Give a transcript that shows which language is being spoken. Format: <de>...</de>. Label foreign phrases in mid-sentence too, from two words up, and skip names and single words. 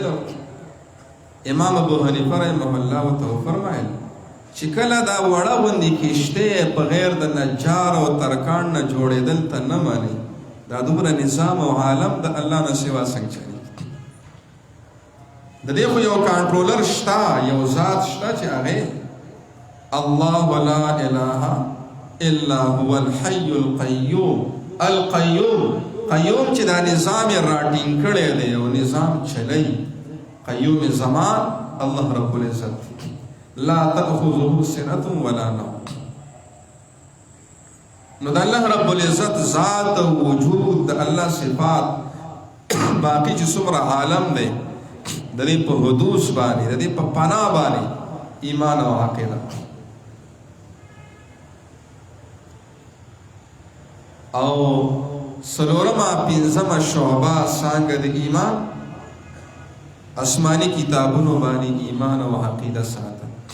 <ps>امام ابو حنیفه</ps> <ar>رحمه الله</ar> <ps>ورته وفرمایل چې کله دا وړه غوندې کشتۍ په غیر د نجار او ترکاڼ نه جوړېدل ته نه منې، دا دومره نظام او عالم د الله نه سوا څنګه چلي؟ د دې خو یو کنټرولر شته، یو ذات شته چې هغې</ps> <ar>الله لا اله الا هو الحي القيوم.</ar> <ps>القيوم چې دا نظام یې راټینګ کړی دی او نظام چلی، قیوم زمان</ps> <ar>الله رب العزت لا تأخذه سنة ولا نوم.</ar> <ps>نو د الله</ps> <ar>رب العزت</ar> <ps>ذات او وجود د الله صفات باقی چې څومره عالم دی د دې په حدوث باندې، د دې په پناه باندې ایمان او عقیده. او څلورمه پنځمه شعبه څانګه د ایمان آسماني کتابونو باندې ایمان او عقیده ساتل.</ps>